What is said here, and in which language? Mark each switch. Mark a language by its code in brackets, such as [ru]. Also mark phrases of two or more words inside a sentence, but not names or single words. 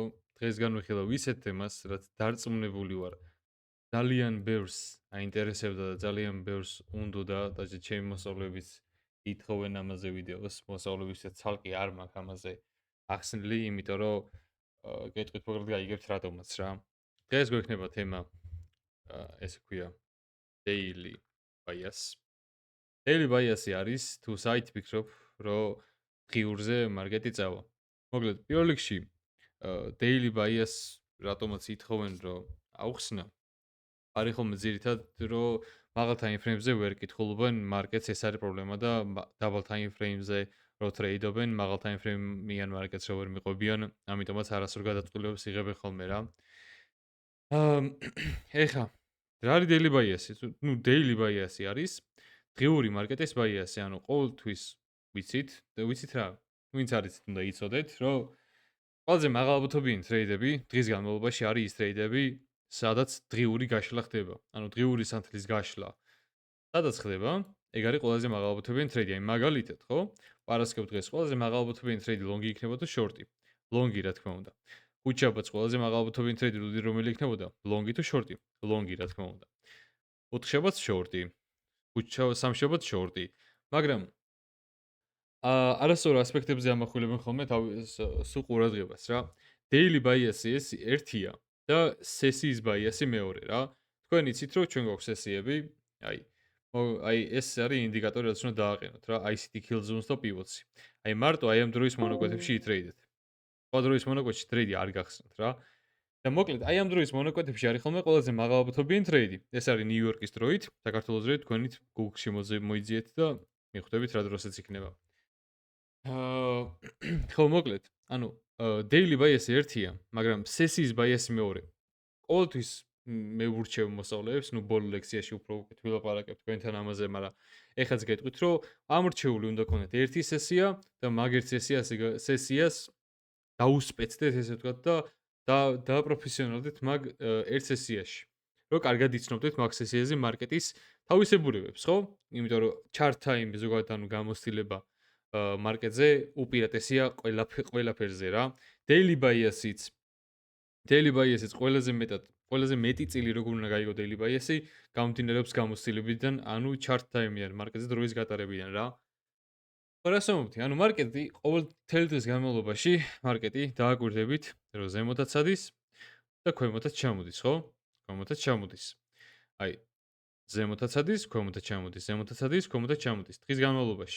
[ka] დღეს განვიხილავ ისეთ თემას, რაც დარწმუნებული ვარ, ძალიან ბევრს აინტერესებდა და ძალიან ბევრს უნდოდა და ჩემი მოსწავლეებიც ითხოვენ ამაზე ვიდეოს. მოსწავლეებისაც ცალკე არ მაქვს ამაზე ახსნილი, იმიტომ რომ გეტყვით მოკლედ გაიგებთ რატომაც რა. დღეს გვექნება თემა ესე ქვია [en] daily bias. daily bias- [ka] ი არის თუ საით ფიქრობ, რომ ღიურზე მარკეტი წავა. მოკლედ, პირველ რიგში [en] daily bias [ka] რატომაც ითხოვენ რომ აუხსნა არის ხოლმე ძირითად რომ მაღალ [en] time frame- [ka] ზე ვერ კითხულობენ მარკეტს ეს არის პრობლემა და [en] double time frame- [ka] ზე რო ტრეიდობენ მაღალ [en] time frame- [ka] იან მარკეტს რო ვერ მიყვებიან ამიტომაც არასრულ გადაწყვეტილებებს იღებენ ხოლმე რა ეხა რა არის [en] daily bias- [ka] ი? ნუ [en] daily bias- [ka] ი არის დღიური მარკეტის bias-ი, ანუ ყოველთვის ვიცით და ვიცით რა ვინც არის უნდა იცოდეთ რომ ყველაზე მაღალბუთობიანი ტრეიდები დღის განმავლობაში არის ის ტრეიდები, სადაც დღიური გაშლა ხდება. ანუ დღიური სანთლის გაშლა. სადაც ხდება, ეგ არის ყველაზე მაღალბუთობიანი ტრეიდი. აი მაგალითად, ხო? პარასკევ დღეს ყველაზე მაღალბუთობიანი ტრეიდი ლონგი იქნება თუ შორტი? ლონგი, რა თქმა უნდა. ხუთშაბათს ყველაზე მაღალბუთობიანი ტრეიდი რომელი იქნებოდა? ლონგი თუ შორტი? ლონგი, რა თქმა უნდა. ოთხშაბათს შორტი. სამშაბათს შორტი. მაგრამ არასწორ ასპექტებზე ამახვილებენ ხოლმე სულ ყურადღებას რა. [en] daily bias- [ka] ი ეს ერთია და სესიის bias-ი მეორე რა. თქვენ იცით რომ ჩვენ გვაქვს სესიები, აი აი ეს არის ინდიკატორი რაც უნდა დააყენოთ რა, [en] ICT kill zones და pivots-ი. [ka] აი მარტო აი ამ დროის მონოკვეთებში იტრეიდეთ. სხვა დროის მონოკვეთში ტრეიდი არ გახსნათ რა. და მოკლედ აი ამ დროის მონოკვეთებში არის ხოლმე ყველაზე მაღალბუთობიანი ტრეიდი. ეს არის ნიუ-იორკის დროით, საქართველოს დროით თქვენით Google-ში მოიძიეთ და მიხვდებით რა დროსაც იქნება. ხო მოკლედ, ანუ [en] daily bias- [ka] ი ერთია, მაგრამ [en] sessions bias- [ka] ი მეორე. ყოველთვის მე ვურჩევ მოსწავლეებს, ნუ ბოლო ლექციაში უფრო უკეთ ვილაპარაკებ თქვენთან ამაზე, მაგრამ ეხაც გეტყვით, რომ ამორჩეული უნდა გქონდეთ ერთი სესია და მაგ ერთ სესიას დაუსპეცდეთ ესე ვთქვათ და დააპროფესიონალდეთ მაგ ერთ სესიაში. რომ კარგად იცნობდეთ მაგ სესიაზე მარკეტის თავისებურებებს, ხო? იმიტომ რომ [en] chart time [ka] ზოგადად ანუ გამოცდილება მარკეტზე უპირატესია ყველაფერზე რა. [en] daily bias- [ka] იც ყველაზე მეტი წილი როგორ უნდა გაიგო [en] daily bias- [ka] ი გამომდინარეობს გამოცდილებიდან, ანუ [en] chart time- [ka] იან მარკეტზე დროის გატარებიდან რა. პარასამობთი, ანუ მარკეტი მთელი დღის განმავლობაში მარკეტი დააკვირდებით, რომ ზემოთაც ადის და ქვემოთაც ჩამოდის, ხო? ქვემოთაც ჩამოდის. აი, ზემოთაც ადის, ქვემოთაც ჩამოდის, ზემოთაც ადის, ქვემოთაც ჩამოდის დღის განმავლობაში.